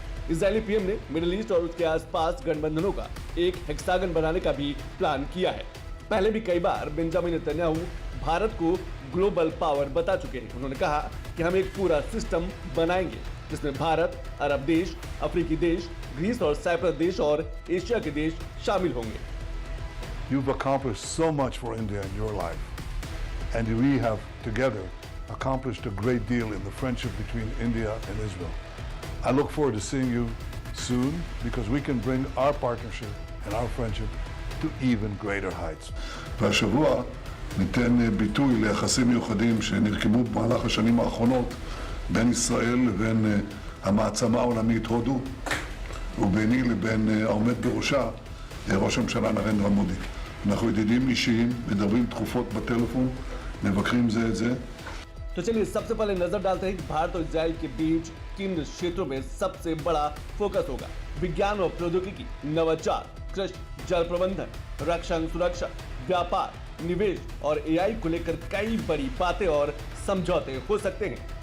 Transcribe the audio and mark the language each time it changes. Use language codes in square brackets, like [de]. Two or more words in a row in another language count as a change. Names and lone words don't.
[hi] इजरायली पीएम ने मिडिल ईस्ट और उसके आसपास गठबंधनों का एक हेक्सागन बनाने का भी प्लान किया है। पहले भी कई बार बेंजामिन नेतन्याहू भारत को [en] global power [hi] बता चुके हैं। उन्होंने कहा कि हम एक पूरा सिस्टम बनाएंगे जिसमें भारत, अरब देश, अफ्रीकी देश, ग्रीस और साइप्रस देश और एशिया के देश शामिल होंगे। [en] You've accomplished so much for India in your life, and we have together accomplished a great deal in the friendship between India and Israel. I look forward to seeing you soon because we can bring our partnership and our friendship to even greater heights. [he] והשבוע ניתן ביטוי ליחסים מיוחדים שנרקמו במהלך השנים האחרונות בין ישראל לבין המעצמה העולמית הודו וביני לבין העומד בראשה ראש הממשלה נרנדרה מודי. אנחנו ידידים אישיים, מדברים תכופות בטלפון, מבקרים זה את זה. [hi] तो चलिए सबसे पहले नजर डालते हैं कि भारत और इजराइल के बीच किन क्षेत्रों में सबसे बड़ा फोकस होगा। विज्ञान और प्रौद्योगिकी, नवाचार, कृषि, जल प्रबंधन, रक्षा सुरक्षा, व्यापार, निवेश और एआई को लेकर कई बड़ी बातें और समझौते हो सकते हैं।